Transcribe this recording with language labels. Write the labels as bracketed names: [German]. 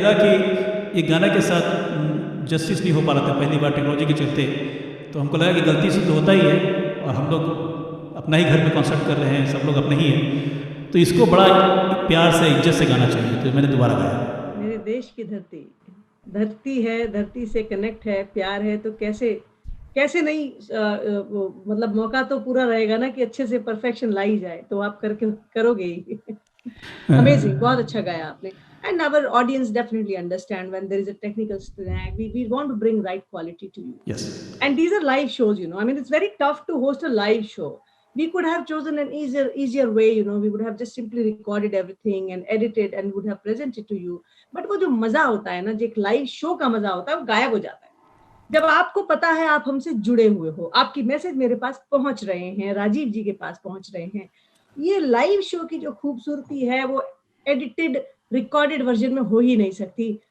[Hindi] लगा कि ये गाना के साथ जस्टिस नहीं हो पा रहा था पहली बार टेक्नोलॉजी के चलते, तो हमको लगा कि गलती से तो होता ही है, और हम लोग अपना ही घर में कॉन्सर्ट कर रहे हैं, सब लोग अपने ही हैं, तो इसको बड़ा प्यार से इज्जत से गाना चाहिए, तो मैंने दोबारा गाया। मेरे देश की धरती है, धरती से कनेक्ट है, प्यार है, तो कैसे नहीं मतलब मौका तो पूरा रहेगा ना कि अच्छे से परफेक्शन लाई जाए, तो आप करोगे ही। Amazing, बहुत अच्छा गाया आपने। [English] And our audience definitely understand when there is a technical snag, we want to bring right quality to you. Yes. And these are live shows, you know. I mean, it's very tough to host a live show. We could have chosen an easier way, you know. We would have just simply recorded everything and edited and would have presented to you. [Hindi] But वो जो मजा होता है ना, जो एक live show का मजा होता है, वो गायब हो जाता है। जब आपको पता है आप हमसे जुड़े हुए हो, आपकी मैसेज मेरे पास पहुंच रहे हैं, राजीव जी के पास पहुंच रहे हैं, ये लाइव शो की जो खूबसूरती है वो एडिटेड रिकॉर्डेड वर्जन में हो ही नहीं सकती।